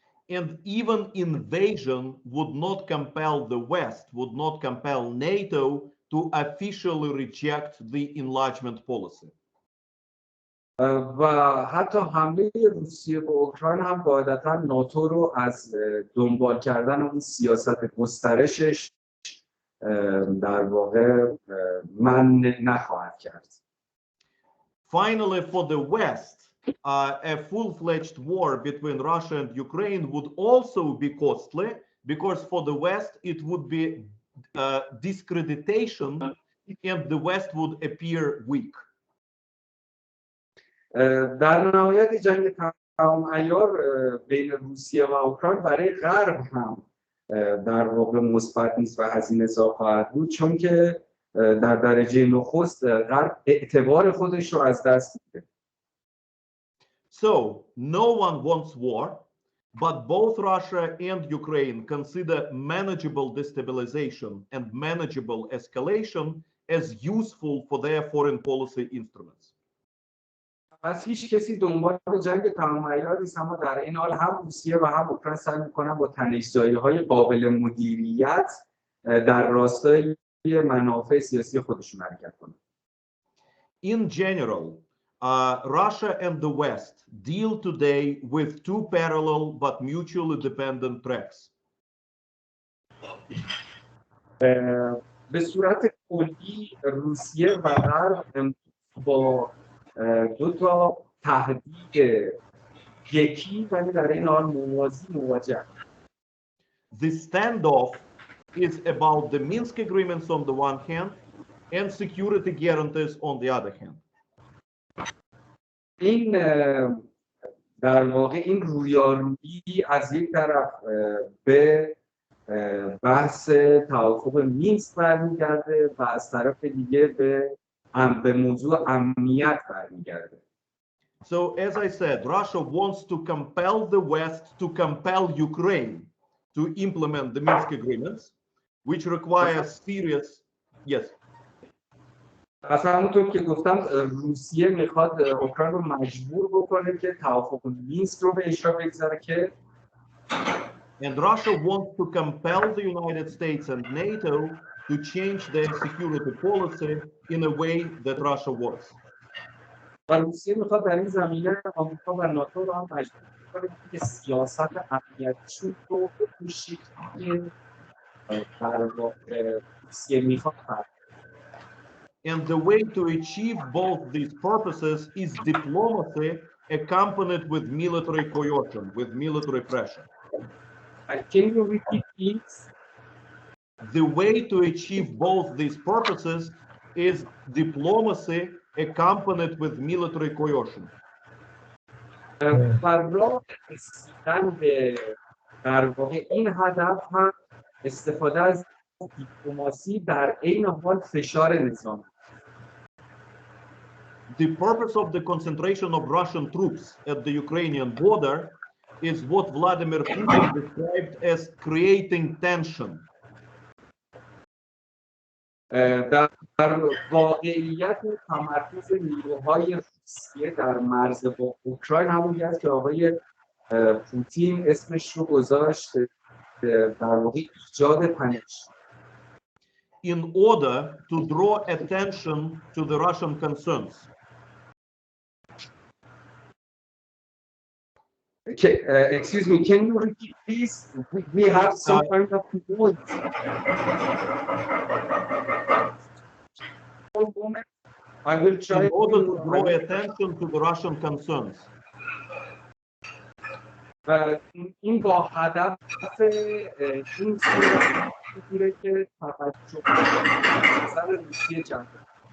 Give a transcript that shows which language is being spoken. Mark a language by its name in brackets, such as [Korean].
[English] And even invasion would not compel the West, would not compel NATO to officially reject the enlargement policy. [Persian] و حتی حمله روسیه به اوکراین هم قاعدتا ناتو رو از دنبال کردن اون سیاست گسترشش در واقع من نخواهد کرد. [English] Finally, for the West, a full-fledged war between Russia and Ukraine would also be costly, because for the West it would be discreditation and the West would appear weak. [Persian] در نهایت جنگ تمام عیار بین روسیه و اوکراین برای غرب هم در واقع مثبت نیست و هزینه‌زا خواهد بود، چون که در درجه نخست غرب اعتبار خودش رو از دست میده. [English] So no one wants war, but both Russia and Ukraine consider manageable destabilization and manageable escalation as useful for their foreign policy instruments. [Persian] پس هیچ کسی دنبال جنگ تمام عیار نیست، اما در این حال هم روسیه و هم اوکراین سعی میکنن با تنش‌زایی‌های قابل مدیریت در راستای منافع سیاسی خودشون حرکت کنن. [English] In general, Russia and the West deal today with two parallel but mutually dependent tracks. [Persian] به صورت کلی روسیه و غرب با دو تا تهدید یکی ولی در این حال موازی مواجه. [English] The standoff is about the Minsk agreements on the one hand and security guarantees on the other hand. [Persian] این در واقع این رویارویی از یک طرف به بحث توافق مینسک برمیگرده و از طرف دیگه به موضوع امنیت برمیگرده. [English] So as I said, Russia wants to compel the West to compel Ukraine to implement the Minsk agreements, which requires serious, yes. [Persian] پس همونطور که گفتم روسیه میخواد اوکراین رو مجبور بکنه که توافق مینسک رو به اجرا بگذاره که [English] And Russia wants to compel the United States and NATO to change their security policy in a way that Russia wants. [Persian] و روسیه میخواد در این زمینه آمریکا و ناتو رو هم مجبور کنه که سیاست امنیتیشون رو به شکلی در واقع روسیه میخواد. [English] And the way to achieve both these purposes is diplomacy accompanied with military coercion, with military pressure. Can you repeat please? The way to achieve both these purposes is diplomacy accompanied with military coercion. [Persian] راه رسیدن به در واقع این هدف هم استفاده از دیپلماسی در عین حال فشار نظامی. [English] The purpose of the concentration of Russian troops at the Ukrainian border is what Vladimir Putin described as creating tension. [Persian] در واقعیت تمرکز نیروهای روسیه در مرز با اوکراین همونی است که آقای پوتین اسمش رو گذاشت در واقع ایجاد تنش. [English] In order to draw attention to the Russian concerns. Excuse me, can you repeat please? We have some kind of noise. I will try. In order to draw attention to the Russian concerns. [Persian] این با هدف این صورت میگیره که توجه نظر روسیه جمع کنه.